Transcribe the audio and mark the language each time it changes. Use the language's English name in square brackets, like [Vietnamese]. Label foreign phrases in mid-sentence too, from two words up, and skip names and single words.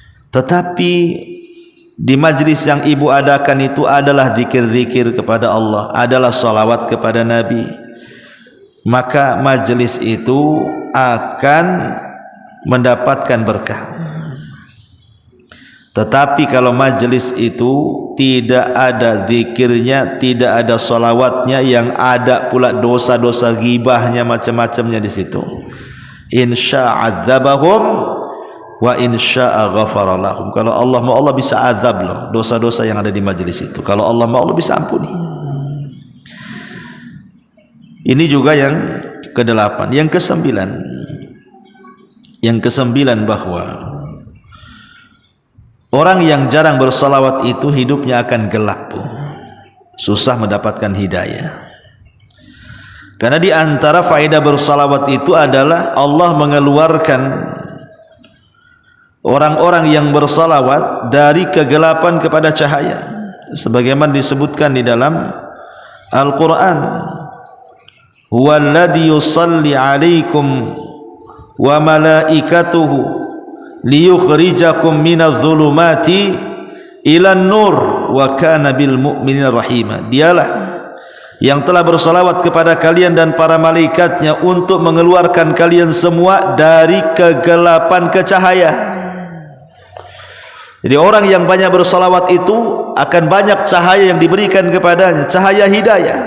[Indonesian] tetapi di majlis yang ibu adakan itu adalah zikir-zikir kepada Allah, adalah salawat kepada Nabi, maka majlis itu akan mendapatkan berkah. Tetapi kalau majlis itu tidak ada zikirnya, tidak ada salawatnya, yang ada pula dosa-dosa ghibahnya, macam-macamnya di situ, [Arabic] إن شاء عذبهم وإن شاء غفر لهم. [Indonesian] Kalau Allah mau, Allah bisa azab loh dosa-dosa yang ada di majlis itu. Kalau Allah mau, Allah bisa ampuni. Ini juga yang ke-8. Yang ke-9 bahwa orang yang jarang bersalawat itu hidupnya akan gelap, susah mendapatkan hidayah. Karena di antara faedah bersalawat itu adalah Allah mengeluarkan orang-orang yang bersalawat dari kegelapan kepada cahaya, sebagaimana disebutkan di dalam Al-Quran, [Arabic] هو الذي يصلي عليكم وملائكته ليخرجكم من الظلمات إلى النور وكان بالمؤمنين رحيما. [Indonesian] Dialah yang telah bersalawat kepada kalian dan para malaikatnya untuk mengeluarkan kalian semua dari kegelapan ke cahaya. Jadi orang yang banyak bersalawat itu akan banyak cahaya yang diberikan kepadanya, cahaya hidayah.